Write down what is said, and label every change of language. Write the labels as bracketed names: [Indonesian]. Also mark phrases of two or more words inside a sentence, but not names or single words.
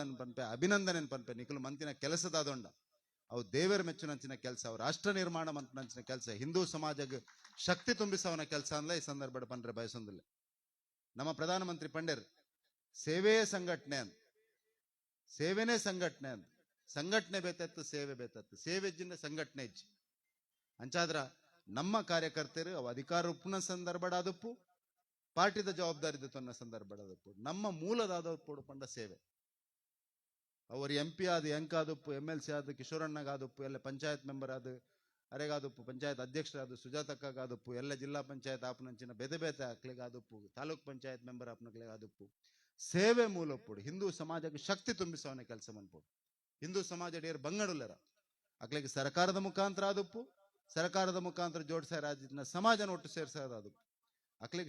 [Tulu] ಪನ್ಪೆ ಅಭಿನಂದನೆ ಪನ್ಪೆ ನಿಖಲು ಮಂತಿನ ಕೆಲಸದಾದೊಂಡ ಅವು ದೇವರ ಮೆಚ್ಚುನಂಚಿನ ಕೆಲಸ ಅವು ರಾಷ್ಟ್ರ ನಿರ್ಮಾಣ ಮಂತ್ನಂಚಿನ ಕೆಲಸ ಹಿಂದೂ ಸಮಾಜಕ್ಕೆ ಶಕ್ತಿ ತುಂಬಿಸವನ ಕೆಲಸ ಅಂದ್ಲ ಈ ಸಂದರ್ಭ ಪನ್ರೆ ಬಯಸೊಂದಿಲ್ಲ ನಮ್ಮ ಪ್ರಧಾನಮಂತ್ರಿ ಪಂಡೇರ್ ಸೇವೆ ಸಂಘಟನೆ ಅಂತ ಸೇವೆನೇ ಸಂಘಟನೆ ಅಂತ ಸಂಘಟನೆ ಬೇತತ್ತು ಸೇವೆ ಬೇತತ್ತು ಸೇವೆಜ್ಜಿಂದ ಸಂಘಟನೆ ಇಜ್ಜಿ ಅಂಚಾದ್ರ ನಮ್ಮ ಕಾರ್ಯಕರ್ತರು ಅವು ಅಧಿಕಾರ ಉಪ್ಪುನ ಸಂದರ್ಭಡಾದಪ್ಪು ಪಾರ್ಟಿದ ಜವಾಬ್ದಾರಿ ತೊನ್ನ ಸಂದರ್ಭಡಾದಪ್ಪು ನಮ್ಮ ಮೂಲದಾದಪ್ಪು ಪಂಡ ಸೇವೆ ಅವರು MP ಆದ ಎಂಕಾದಪ್ಪು MLC ಆದ ಕಿಶೋರಣ್ಣಗಾದಪ್ಪು ಎಲ್ಲ ಪಂಚಾಯತ್ ಮೆಂಬರ್ ಆದ ಅರೆಗಾದಪ್ಪು ಪಂಚಾಯತ್ ಅಧ್ಯಕ್ಷರಾದ ಸುಜಾತಕ್ಕಾದಪ್ಪು ಎಲ್ಲ ಜಿಲ್ಲಾ ಪಂಚಾಯತ್ ಆಪನಂಚಿನ ಬೆದೆ ಬೇತೆ ಆಕ್ಲಿಗಾದಪ್ಪು ತಾಲೂಕ್ ಪಂಚಾಯತ್ ಮೆಂಬರ್ ಆಪನಕ್ಲಿಗಾದಪ್ಪು ಸೇವೆ ಮೂಲಪುಡು ಹಿಂದೂ ಸಮಾಜಕ್ಕೆ ಶಕ್ತಿ ತುಂಬಿಸವನ ಕೆಲಸ ಮನ್ಪುಡು ಹಿಂದೂ ಸಮಾಜ ಡೇರ್ ಬಂಗಡುಲ್ಲರ ಅಕ್ಲಿಗೆ ಸರ್ಕಾರದ ಮುಖಾಂತರ ಆದಪ್ಪು ಸರ್ಕಾರದ ಮುಖಾಂತರ ಜೋಡಿಸ ರಾಜ್ಯದ ಸಮಾಜನ ಒಟ್ಟು ಸೇರಿಸೋದಾದಪ್ಪು ಅಕ್ಲಿಗೆ